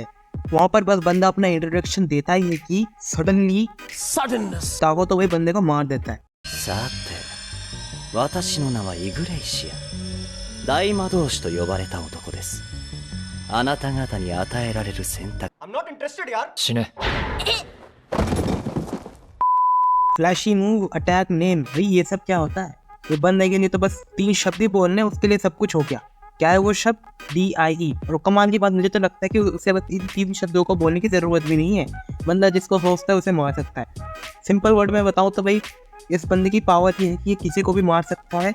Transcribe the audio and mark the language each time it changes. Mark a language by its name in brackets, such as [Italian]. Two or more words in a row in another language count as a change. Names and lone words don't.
[Hindi] वहाँ पर बस बंदा अपना इंट्रोडक्शन देता ही है कि सडननेस ताको तो भाई बंदे को मार देता है। [Japanese] さて、私の名はイグレイシア。大魔導士と呼ばれた男です。あなた方に与えられる選択。 [English] I'm not interested, [Hindi] यार。 [Japanese] 死ね。 [English] flashy move, attack, name, [Hindi] भाई ये सब क्या होता है। ये बंदे के लिए तो बस 3 शब्द ही बोलने, उसके लिए सब कुछ हो गया। क्या है वो शब्द? DIE। और कमाल की बात मुझे तो लगता है कि उसे बस इन 3 शब्दों को बोलने की ज़रूरत भी नहीं है। बंदा जिसको सोचता है उसे मार सकता है। [English] simple word [Hindi] में बताऊँ तो भाई इस बंदे की पावर ये है कि ये किसी को भी मार सकता है।